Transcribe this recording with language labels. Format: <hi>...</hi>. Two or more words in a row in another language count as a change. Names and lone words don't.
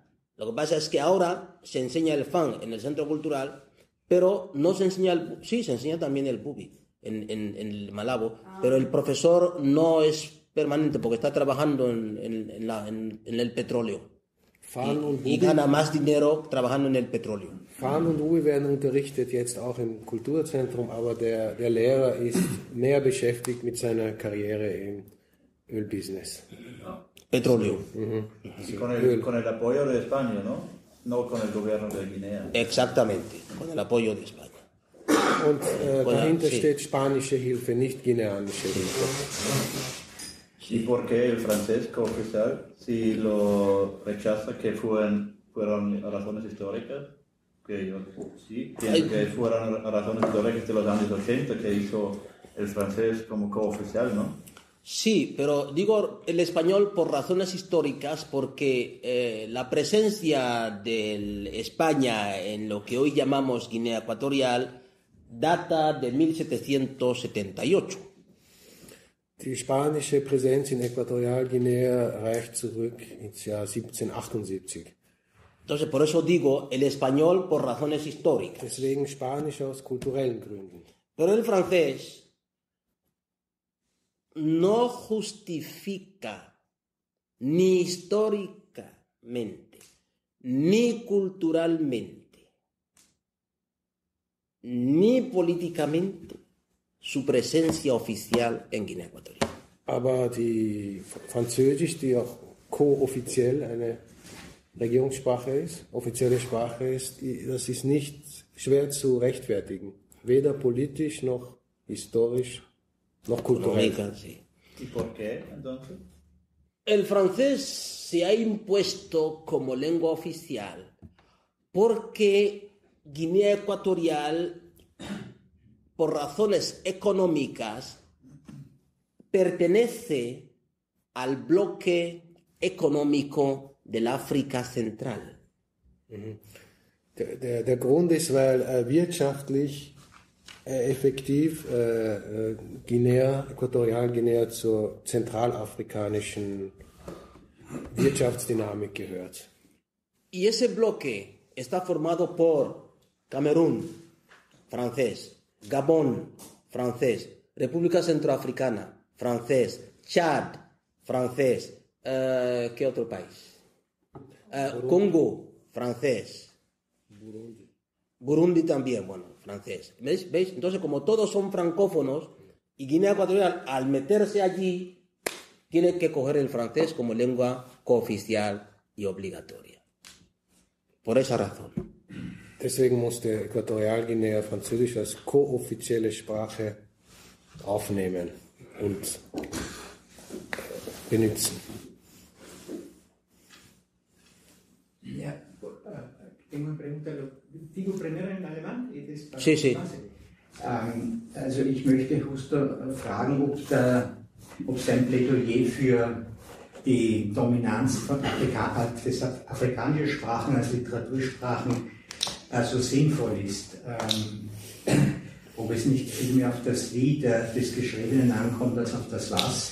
<es>Lo que pasa es que ahora se enseña el FAN en el Centro Cultural, pero no se enseña se enseña también el Bubi en el Malabo, pero el profesor no es permanente porque está trabajando en el petróleo. Y gana más dinero trabajando en el petróleo.</es> <de>FAN und Bubi werden unterrichtet jetzt auch im Kulturzentrum, aber der Lehrer ist mehr beschäftigt mit seiner Karriere im Ölbusiness.</de> <es>Petróleo. Y con el apoyo de España, ¿no? No con el gobierno de Guinea. Exactamente, con el apoyo de España.</es> <de>Und dahinter steht spanische Hilfe, nicht guineanische Hilfe.</de> <es>¿Y por qué el francés cooficial, si lo rechaza que fueron razones históricas? Que yo sí, pienso que fueron razones históricas de los años 80 que hizo el francés como cooficial, ¿no? Sí, pero digo el español por razones históricas porque la presencia de España en lo que hoy llamamos Guinea Ecuatorial data de 1778.</es> <de>Die spanische Präsenz in Äquatorialguinea reicht zurück ins Jahr 1778.</de> <es>Entonces, por eso digo el español por razones históricas.</es> <de>Deswegen Spanisch aus kulturellen Gründen.</de> <es>Pero el francés no justifica ni históricamente, ni culturalmente, ni políticamente su presencia oficial en Guinea Ecuatorial.</es> <de>Aber die Französisch, die auch kooffiziell eine Regierungssprache ist, offizielle Sprache ist, das ist nicht schwer zu rechtfertigen. Weder politisch noch historisch noch cultural.</de> <es>Sí. ¿Y por qué, entonces? El francés se ha impuesto como lengua oficial porque Guinea Ecuatorial, por razones económicas, pertenece al bloque económico del África Central.</es> <de>Der Grund ist, weil wirtschaftlich effektiv Äquatorialguinea zur zentralafrikanischen Wirtschaftsdynamik gehört.</de> <es>Y ese bloque está formado por Camerún, francés, Gabón, francés, República Centroafricana, francés, Chad, francés, ¿qué otro país? Congo, francés. Burundi también, bueno, francés. ¿Veis? Entonces, como todos son francófonos, y Guinea Ecuatorial, al meterse allí, tiene que coger el francés como lengua cooficial y obligatoria. Por esa razón.</es> <de>Deswegen musste Äquatorialguinea Französisch als kooffizielle Sprache aufnehmen und benutzen. Ja,</de> <es>tengo una pregunta. Digo primero en alemán y después. Sí, sí.</es> <de>Also ich möchte justo fragen, ob es ein Plädoyer für die Dominanz des afrikanischen Sprachen als Literatursprachen so sinnvoll ist. Ob es nicht vielmehr auf das Wie des Geschriebenen ankommt als auf das Was.</de>